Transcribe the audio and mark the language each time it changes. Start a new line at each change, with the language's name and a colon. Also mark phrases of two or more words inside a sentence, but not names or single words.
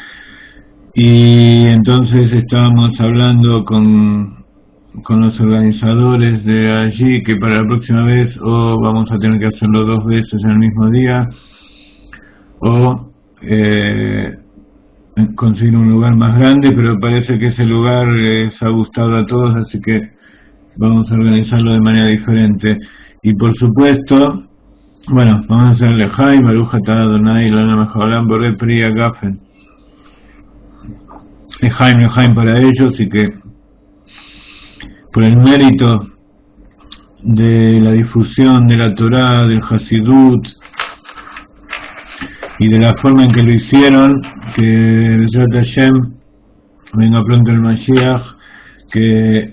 Spanish: Y entonces estábamos hablando con los organizadores de allí, que para la próxima vez o vamos a tener que hacerlo 2 veces en el mismo día, o conseguir un lugar más grande, pero parece que ese lugar les ha gustado a todos, así que vamos a organizarlo de manera diferente. Y por supuesto, bueno, vamos a hacer Lejaim,
Hebrew: ברוך אתה אדוני לנה מעולם בורא פרי הגפן.
Spanish: Lejaim para ellos, y que por el mérito de la difusión de la Torá, del Hasidut, y de la forma en que lo hicieron, que
Hebrew: בעזרת השם,
Spanish: venga pronto el Mashiach, que